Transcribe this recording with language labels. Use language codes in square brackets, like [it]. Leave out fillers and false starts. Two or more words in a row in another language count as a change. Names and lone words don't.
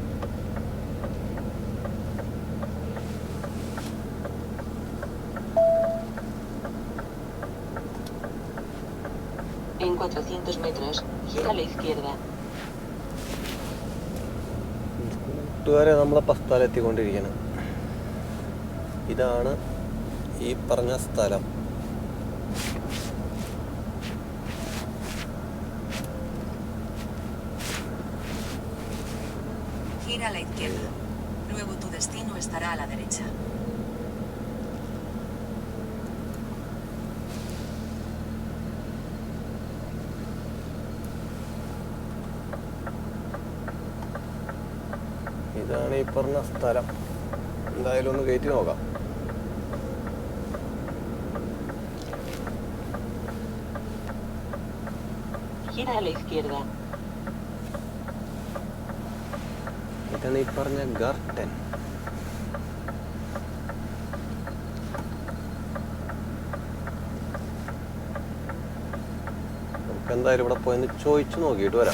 [es] En 400 metros, gira a la izquierda. [ml] കൂട്ടുകാരെ നമ്മളപ്പോൾ സ്ഥലമെത്തിക്കൊണ്ടിരിക്കുകയാണ്. ഇതാണ് ഈ പറഞ്ഞ സ്ഥലം. [es] Gira a la izquierda. Luego tu destino estará a la derecha. [ml] ഇതാണ് ഈ പറഞ്ഞ സ്ഥലം. എന്തായാലും ഒന്ന് കയറ്റി നോക്കാം. [es] Gira a la izquierda. [ml] ഇതാണ് ഈ പറഞ്ഞ ഗാർഡൻ. നമുക്ക് എന്തായാലും ഇവിടെ പോയെന്ന് ചോദിച്ചു നോക്കിയിട്ട് വരാം.